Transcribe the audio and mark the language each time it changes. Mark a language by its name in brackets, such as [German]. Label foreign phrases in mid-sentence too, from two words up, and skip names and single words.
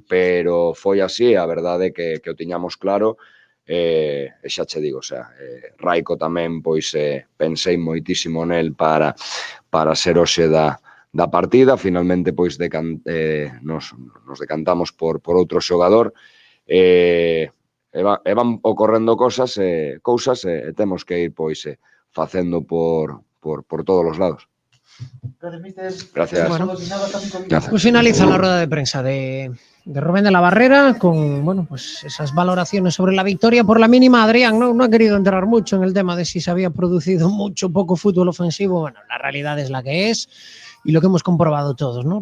[Galician] Pero foi así, a verdade é que o tiñamos claro e xa che digo, [Spanish] o sea, [Galician] Raico tamén pois pensei moitísimo nel para ser hoxe da partida, finalmente pois nos decantamos por outro xogador e van ocorrendo cousas e temos que ir pois facendo por todos os lados. [Spanish] Gracias, mister. Gracias. Bueno, pues finaliza la rueda de prensa de Rubén de la Barrera con pues esas valoraciones sobre la victoria por la mínima. Adrián no ha querido entrar mucho en el tema de si se había producido mucho o poco fútbol ofensivo. Bueno, la realidad es la que es y lo que hemos comprobado todos, ¿no?